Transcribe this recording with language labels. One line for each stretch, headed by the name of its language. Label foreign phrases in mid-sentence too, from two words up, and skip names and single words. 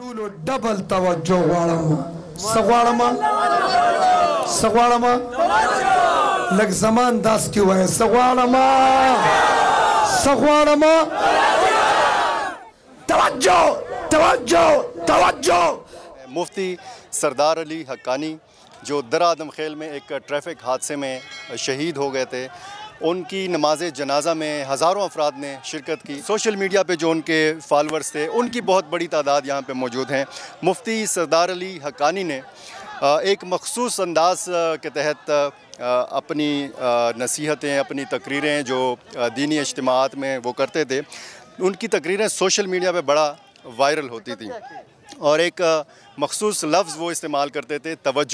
Pashto: ټولو ډبل توجه غواړم څه غواړم څه غواړم لږ زمان داس کې وایه څه غواړم څه غواړم توجه توجه توجه
Urdu: مفتی سردار علی حقانی جو درآدم خیل میں ایک ٹریفک حادثے میں شہید ہو گئے تھے، ان کی نماز جنازہ میں ہزاروں افراد نے شرکت کی۔ سوشل میڈیا پہ جو ان کے فالورز تھے ان کی بہت بڑی تعداد یہاں پہ موجود ہیں۔ مفتی سردار علی حقانی نے ایک مخصوص انداز کے تحت اپنی نصیحتیں، اپنی تقریریں جو دینی اجتماعات میں وہ کرتے تھے، ان کی تقریریں سوشل میڈیا پہ بڑا وائرل ہوتی تھیں، اور ایک مخصوص لفظ وہ استعمال کرتے تھے، توجہ۔